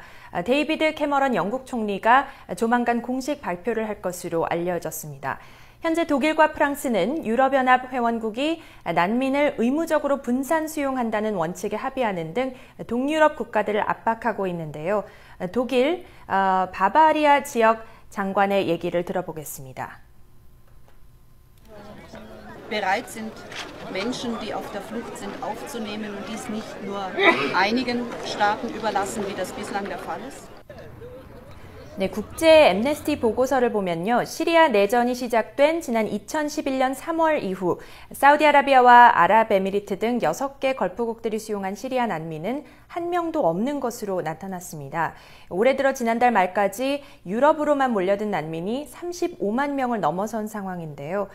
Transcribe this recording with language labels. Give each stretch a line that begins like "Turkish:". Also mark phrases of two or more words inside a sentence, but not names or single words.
Korean: 데이비드 캐머런 영국 총리가 조만간 공식 발표를 할 것으로 알려졌습니다. 현재 독일과 프랑스는 유럽연합 회원국이 난민을 의무적으로 분산 수용한다는 원칙에 합의하는 등 동유럽 국가들을 압박하고 있는데요. 독일 바바리아 지역 장관의 얘기를 들어보겠습니다.
German: bereit sind, Menschen, die auf der Flucht sind, aufzunehmen und dies nicht nur einigen Staaten überlassen, wie das bislang der Fall ist.
Korean: 네, 국제 엠네스티 보고서를 보면요. 시리아 내전이 시작된 지난 2011년 3월 이후 사우디아라비아와 아랍에미리트 등 6개 걸프국들이 수용한 시리아 난민은 한 명도 없는 것으로 나타났습니다. 올해 들어 지난달 말까지 유럽으로만 몰려든 난민이 35만 명을 넘어선 상황인데요.